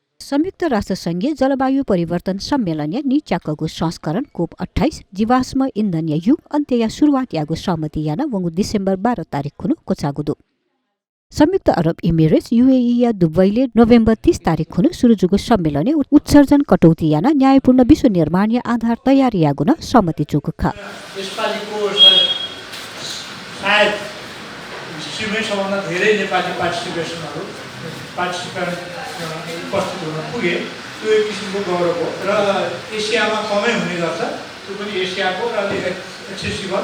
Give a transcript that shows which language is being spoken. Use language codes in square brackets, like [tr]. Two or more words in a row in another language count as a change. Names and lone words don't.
[new] संयुक्त राष्ट्रसङ्घीय जलवायु परिवर्तन सम्मेलन नीच्याकगु संस्करण कोप 28 जीवाश्म इन्धन युग अन्त्य या सुरुवात यागु सहमति याना वंगु डिसेम्बर 12 तारिक खुनु कोचागुदु संयुक्त अरब इमिरेट्स यूएई या दुबईले नोभेम्बर 30 तारिक खुनु सुरुजुगु सम्मेलन उत्सर्जन कटौती याना न्यायपूर्ण विश्व निर्माण या आधार तयारी यागुन सहमति चुकुखा [ne] सायद हिस्ट्रीमै सबभन्दा धेरै नेपाली पार्टिसिपेन्ट उपस्थित हुन पुगे त्यो एक किसिमको गौरव हो र एसियामा कमै हुने गर्छ त्यो पनि एसियाको र एक्सेसिबल